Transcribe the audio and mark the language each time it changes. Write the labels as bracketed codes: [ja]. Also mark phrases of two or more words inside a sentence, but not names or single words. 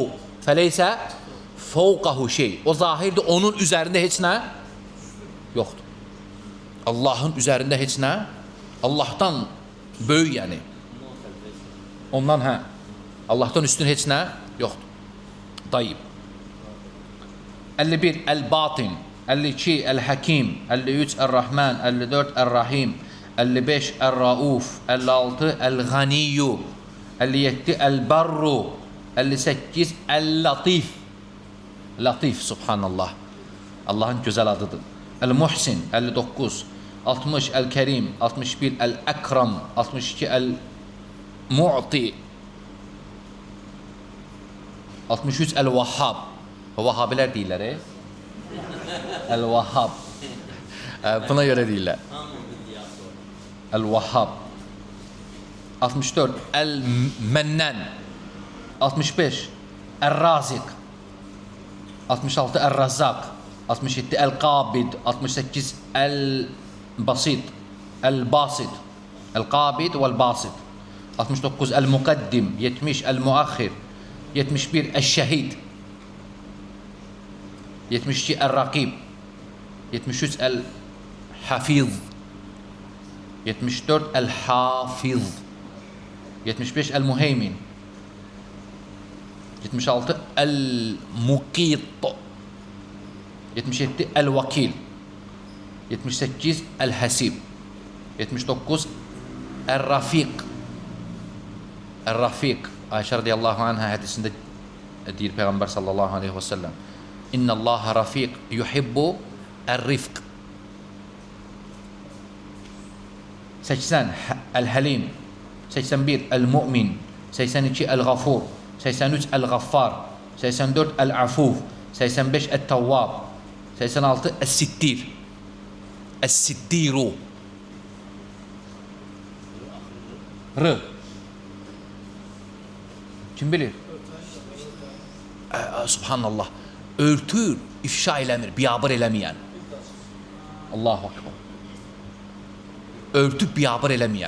[ar] فليس فوقه شيء. [az] O zahirdir, onun üzərində heç nə yoxdur. Allahın üzərində heç nə, Allahdan böyük yəni. Ondan Allahdan üstün heç nə yoxdur. Tayyib. 51 el-batin, 52 el-hakim, 53 el-rahman, 54 el-rahim, 55 el-rauf, 56 el-ganiyu, 57 el-barru, 58 el-latif. Latif, subhanallah. Allahın gözəl adıdır. El-muhsin, 59, 60 el-kerim, 61 el-ekram, 62 el-mu'ti, 63 el-vahhab. O Vahabilər deyirlər, El-Vahhab. Buna görə deyirlər. El-Vahhab. 64 El-Mənnən. 65 El-Raziq. 66 El-Razzaq. 67 El-Qabid. 68 El-Basit. El-Basit. El-Qabid vəl-Basit. 69 El-Muqaddim. 70 El-Muakhir. 71 El-Şəhid. 72 El-Raqib, 73 El-Hafiz, 74 El-Hafiz, 75 El-Muheymin, 76 El-Muqit, 77 El-Vakil, 78 El-Hasib, 79 El-Rafiq. El-Rafiq, Ayşə [ar] رضي الله عنها [az] hədisində deyir Peyğəmbər [ar] صلى الله عليه وسلم, إن الله رفيق يحب الرفق. [az] 80 el-halim, 81 el-mu'min, 82 el-ghafur, 83 el-ghaffar, 84 el-afuf, 85 el-tawwab, 86 el-sittir. El-sittiru. R. Kim bilir? Subhanallah. Örtür, ifşa eləmir, biyabır eləməyən. [ar] الله أكبر. [az] Örtüb biyabır eləməyən.